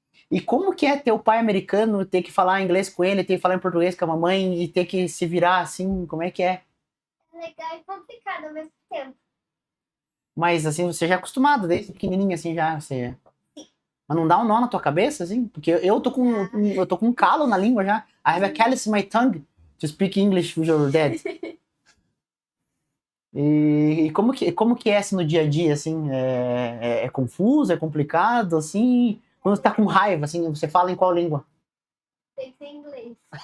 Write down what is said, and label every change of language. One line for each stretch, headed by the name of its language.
Portuguese: E como que é ter o pai americano, ter que falar inglês com ele, ter que falar em português com a mamãe e ter que se virar assim? Como é que é? É legal e complicado ao mesmo tempo. Mas assim, você já é acostumado desde pequenininho, assim, já? Você... Mas não dá um nó na tua cabeça, assim? Porque eu tô com um calo na língua já.
English: I have a callus in my tongue to speak English with your dad.
Portuguese: E como que é assim, no dia a dia, assim? É confuso, é complicado, assim? Quando você tá com raiva, assim, você fala em qual língua? Tem que ser inglês.